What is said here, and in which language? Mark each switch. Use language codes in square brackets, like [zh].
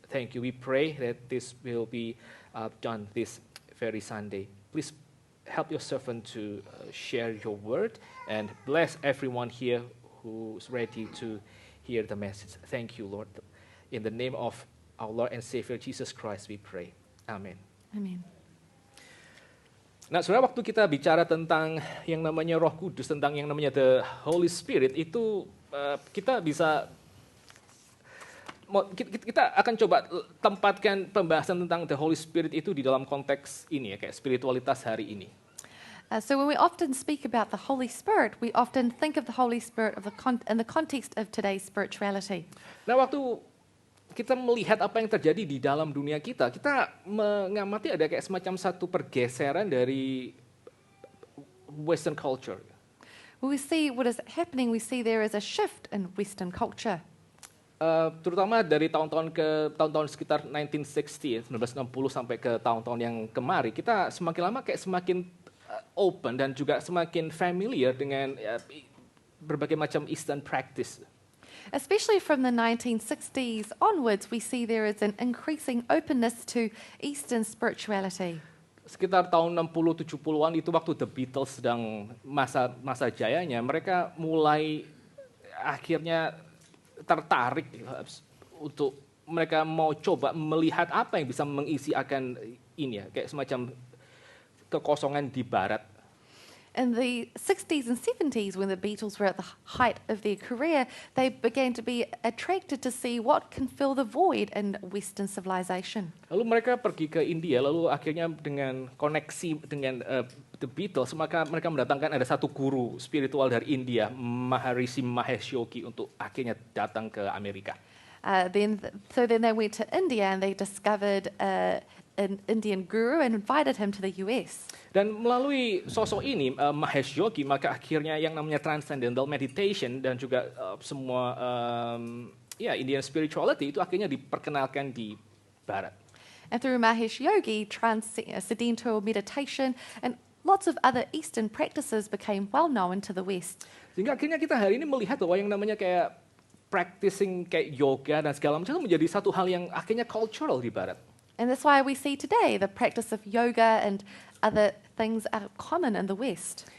[en] Thank you. We pray that this will be done this very Sunday. Please help your servant to share your word and bless everyone here who's ready to hear the message. Thank you, Lord. In the name of our Lord and Savior Jesus Christ, we pray. Amen. Amen. [id] Nah, saudara, waktu kita bicara tentang yang namanya Roh Kudus, tentang yang namanya the Holy Spirit, itu kita bisa, kita akan coba tempatkan pembahasan tentang the Holy Spirit itu di dalam konteks ini ya, kayak spiritualitas hari ini. [en] So when we often speak about the Holy Spirit, we often think of the Holy Spirit in the context of today's spirituality. [id] Nah, waktu kita melihat apa yang terjadi di dalam dunia kita mengamati ada kayak semacam satu pergeseran dari Western culture. [en] When we see what is happening, we see there is a shift in Western culture. [id] Terutama dari tahun-tahun sekitar 1960, 1960 sampai ke tahun-tahun yang kemari, kita semakin lama kayak semakin open dan juga semakin familiar dengan berbagai macam Eastern practice. [en] Especially from the 1960s onwards, we see there is an increasing openness to Eastern spirituality. [id] Sekitar tahun 60-70-an itu waktu The Beatles sedang masa jayanya, mereka mulai akhirnya tertarik untuk mereka mau coba melihat apa yang bisa mengisi akan ini ya, kayak semacam kekosongan di barat. [en] In the 60s and 70s, when the Beatles were at the height of their career, they began to be attracted to see what can fill the void in Western civilization. [id] Lalu mereka pergi ke India, lalu akhirnya dengan koneksi dengan The Beatles, maka mereka mendatangkan ada satu guru spiritual dari India, Maharishi Mahesh Yogi, untuk akhirnya datang ke Amerika. [en] Then they went to India and they discovered an Indian guru and invited him to the US. [id] Dan melalui sosok ini, Mahesh Yogi, maka akhirnya yang namanya transcendental meditation dan juga semua Indian spirituality itu akhirnya diperkenalkan di Barat. [en] And through Mahesh Yogi, transcendental meditation and lots of other Eastern practices became well known to the West. [id] Sehingga akhirnya kita hari ini melihat bahwa yang namanya kayak practicing kayak yoga dan segala macam itu menjadi satu hal yang akhirnya cultural di barat. [en] And that's why we see today the practice of yoga and other things are common in the West.